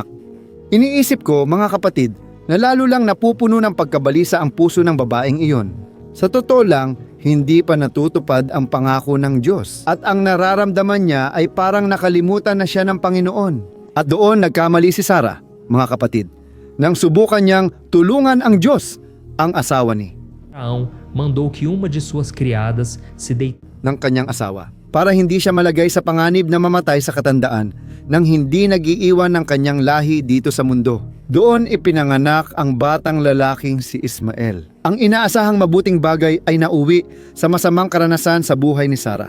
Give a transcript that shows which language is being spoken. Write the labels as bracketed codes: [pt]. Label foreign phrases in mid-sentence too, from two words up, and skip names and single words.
[tl] Iniisip ko mga kapatid na lalo lang napupuno ng pagkabalisa ang puso ng babaeng iyon. Sa totoo lang, hindi pa natutupad ang pangako ng Diyos at ang nararamdaman niya ay parang nakalimutan na siya ng Panginoon. At doon nagkamali si Sara, mga kapatid, nang subukan niyang tulungan ang Diyos, ang asawa ni [pt] Abraão mandou que uma de suas criadas se deitasse [tl] ng kanyang asawa para hindi siya malagay sa panganib na mamatay sa katandaan nang hindi nag-iiwan ng kanyang lahi dito sa mundo. Doon ipinanganak ang batang lalaking si Ismael. Ang inaasahang mabuting bagay ay nauwi sa masamang karanasan sa buhay ni Sara.